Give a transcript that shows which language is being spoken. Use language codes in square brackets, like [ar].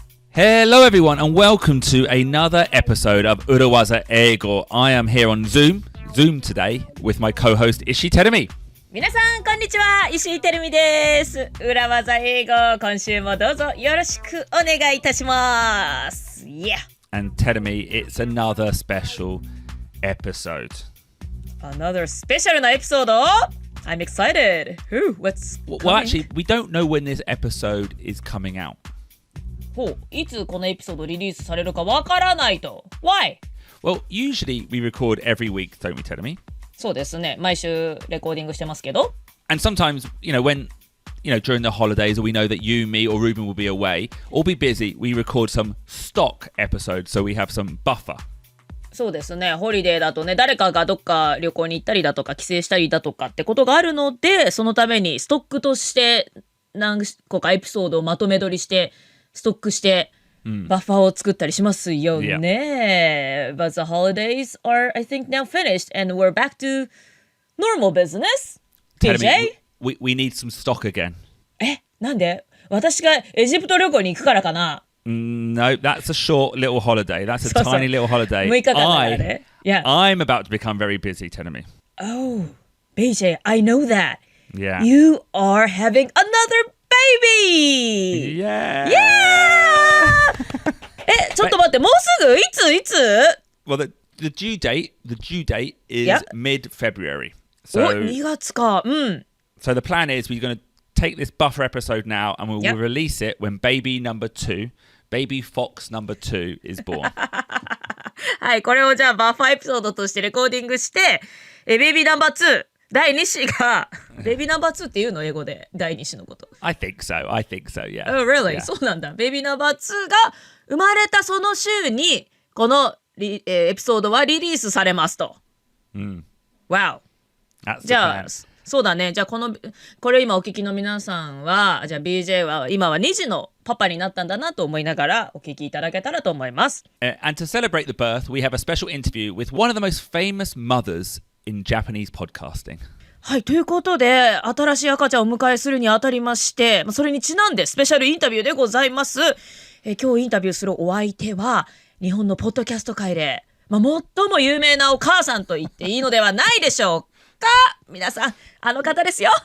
[en] Hello everyone and welcome to another episode of 裏技英語. I am here on Zoom today with my co-host Ishii Terumi. [ja] 皆さんこんにちは、石井てるみです。裏技英語、今週もどうぞよろしくお願いいたします。 [en] Yeah. And Terumi, it's another special episode. Another special なエピソード? I'm excited. What's coming? Well, actually, we don't know when this episode is coming out. [ja] いつこのエピソードリリースされるかわからないと。 [en] Why? Well, usually we record every week, don't we, Terumi? [ja] そうですね。毎週レコーディングしてますけど。 [en] And sometimes, when, during the holidays, or we know that you, me, or Ruben will be away, or be busy, we record some stock episodes, so we have some buffer. [ja] そうですね。ホリデーだとね、誰かがどっか旅行に行ったりだとか、帰省したりだとかってことがあるので、そのためにストックとして何個かエピソードをまとめ撮りして、ストックして、バッファーを作ったりしますよね。 [en] But the holidays are, I think, now finished and we're back to normal business. BJ? We need some stock again. [ja] なんで？私がエジプト旅行に行くからかな。 [en] No, that's a short little holiday. That's a tiny little holiday. [ja] 6日間だからね。 [en] I'm about to become very busy, Terumi. Oh, BJ, I know that. Yeah. You are having another baby! Yeah! Yeah! [ja] ちょっと待って、もうすぐ？いつ [en] Well, the due date is mid-February. So, [ja] 2月か。 [en] So the plan is we're going to take this buffer episode now and we'll release it when baby number 2, baby fox number 2 is born. [ja] はい、これをじゃあバッファーエピソードとしてレコーディングして、ベイビーナンバー2、第2子が、ベイビーナンバー2っていうの英語で、第2子のこと。 [en] I think so, yeah. Oh, really? Yeah. [ja] そうなんだ。ベイビーナンバー2が生まれたその週に、このエピソードはリリースされますと。 [en] Wow. [ja] じゃあ、そうだね。じゃあこれ今お聞きの皆さんは、じゃあ BJ は今は2児のパパになったんだなと思いながらお聞きいただけたらと思います。 [en] And to celebrate the birth, we have a special interview with one of the most famous mothers in Japanese podcasting. [ja] はい、ということで、新しい赤ちゃんをお迎えするにあたりまして、それにちなんでスペシャルインタビューでございます。今日インタビューするお相手は、日本のポッドキャスト界で、最も有名なお母さんと言っていいのではないでしょうか。皆さん、あの方ですよ。